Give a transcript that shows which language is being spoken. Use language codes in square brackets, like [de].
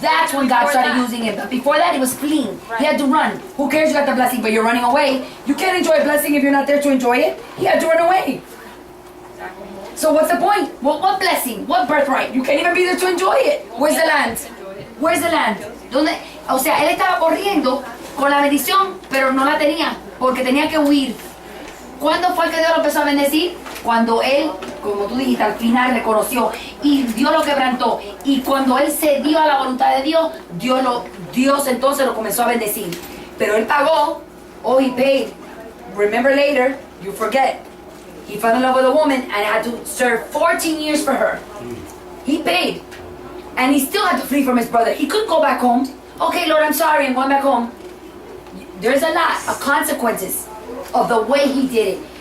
[en] That's when God before started that- using him. But before that, he was fleeing. Right. He had to run. Who cares you got the blessing, but you're running away? You can't enjoy a blessing if you're not there to enjoy it. He had to run away. So what's the point? What blessing? What birthright? You can't even be there to enjoy it. Where's the land? Where's the land? [es] ¿Dónde? O sea, él estaba corriendo con la bendición, pero no la tenía, porque tenía que huir. ¿Cuándo fue que Dios lo empezó a bendecir? Cuando él, como tú dijiste, al final reconoció y Dios lo quebrantó. Y cuando él se dio a la voluntad de Dios, Dios entonces lo comenzó a bendecir. Pero él pagó, [en] he paid. Remember later, you forget. He fell in love with a woman and had to serve 14 years for her. He paid. And he still had to flee from his brother. He couldn't go back home. Okay, Lord, I'm sorry, I'm going back home. There's a lot of consequences of the way he did it.